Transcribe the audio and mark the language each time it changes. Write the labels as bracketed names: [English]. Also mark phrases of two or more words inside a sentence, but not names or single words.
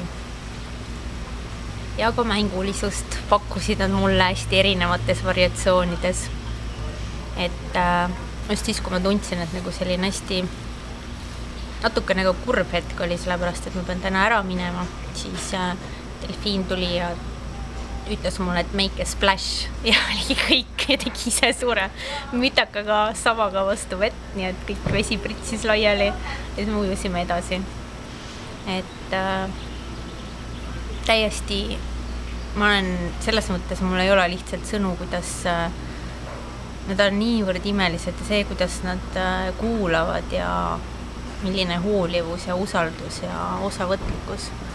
[Estonian] Ja ka mängulisust pakkusid nad mulle hästi erinevates variatsioonides. Et just siis, kui ma tundsin, et nagu selline hästi natuke nagu kurb hetk oli, sellepärast, et ma pean täna ära minema, siis delfiin tuli ja ütles mulle, et [English] make a splash [Estonian] ja oli kõik ja tegi ise suure mütakaga savaga vastu vett, nii et kõik vesi pritsis laiali ja siis me ujusime edasi. Et täiesti, ma olen selles mõttes, mul ei ole lihtsalt sõnu, kuidas nad on niivõrd imelised ja see, kuidas nad kuulavad ja milline hoolivus ja usaldus ja osavõtlikkus.